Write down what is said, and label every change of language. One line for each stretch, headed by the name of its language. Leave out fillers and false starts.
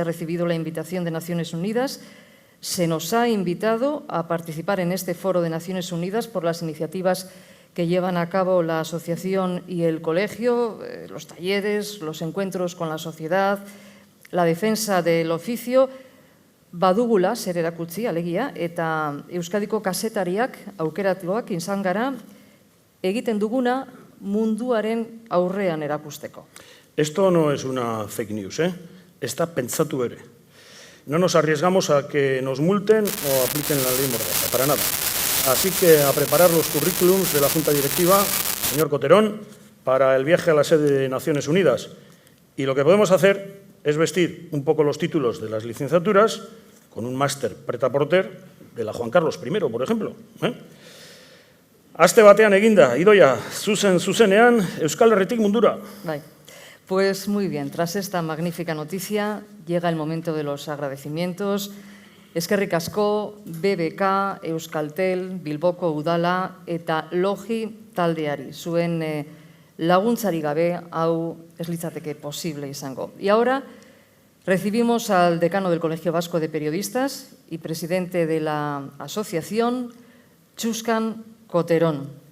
Spanish: Se ha recibido la invitación de Naciones Unidas. Se nos ha invitado a participar en este foro de Naciones Unidas por las iniciativas que llevan a cabo la asociación y el colegio, los talleres, los encuentros con la sociedad, la defensa del oficio.
Basque: badugula zer erakutsi alegia eta Euskadiko kazetariak aukeratuak izan gara egiten duguna munduaren aurrean erakusteko.
Spanish: Esto no es una fake news, está pensatu ere. No nos arriesgamos a que nos multen o apliquen la ley Mordaza, para nada. Así que a preparar los currículums de la Junta Directiva, señor Coterón, para el viaje a la sede de Naciones Unidas. Y lo que podemos hacer es vestir un poco los títulos de las licenciaturas con un máster prêt-à-porter de la Juan Carlos I, por ejemplo.
Basque: Aste batean eginda, Idoia, zuzenean, Euskal Herritik mundura. Bai.
Spanish: Pues muy bien, tras esta magnífica noticia llega el momento de los agradecimientos.
Basque: Eskerrik asko, BBK, Euskaltel, Bilboko Udala eta Logi taldeari. Zuen laguntzari gabe hau ez litzateke posible izango.
Spanish: Y ahora recibimos al decano del Colegio Vasco de Periodistas y presidente de la asociación, Txuskan Coterón.